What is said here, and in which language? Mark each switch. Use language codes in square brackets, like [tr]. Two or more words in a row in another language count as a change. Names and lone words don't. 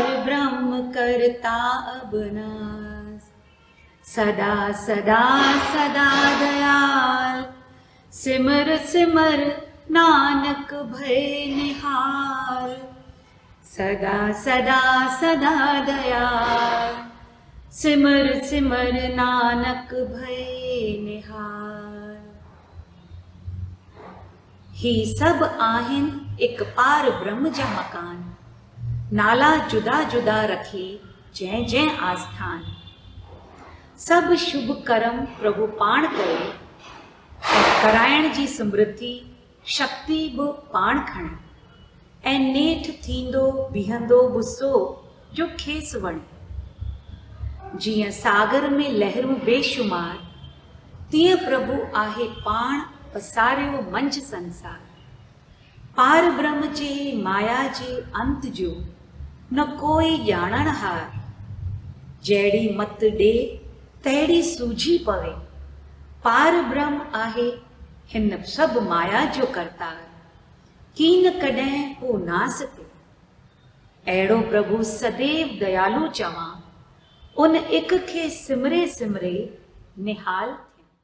[pa] ਬ੍ਰਹਮ ਕਰਤਾ ਅਬਨਾਸ ਸਦਾ ਸਦਾ ਸਦਾ ਦਇਆਲ ਸਿਮਰ ਸਿਮਰ ਨਾਨਕ ਭਯ ਨਿਹਾਲ ਸਦਾ ਸਦਾ ਸਦਾ ਦਇਆਲ ਸਿਮਰ ਸਿਮਰ ਨਾਨਕ ਭਯ ਨਿਹਾਲ। [sd] ही सब आहिन एक पार ब्रह्म जा मकान नाला जुदा जुदा रखे जय जय आस्थान सब शुभ कर्म प्रभु पाण करे कराइण जी समृद्धि शक्ति बि पाण खणे ऐं नेठि थींदो बीहंदो गुस्सो जो खेसि वणे जीअं सागर में लहरूं बेशुमार तीअं प्रभु आहे पाण पसारियो मंझि संसार पार ब्रह्म जे माया जे अंत जो न कोई ॼाणण हार जहिड़ी मत ॾे तहिड़ी सूझी पवे पार ब्रह्म आहे हिन सभु माया जो करतार कीन कॾहिं को नास ते अहिड़ो प्रभु सदैव दयालु चवां उन एक खे सिमरे सिमरे निहाल थिया।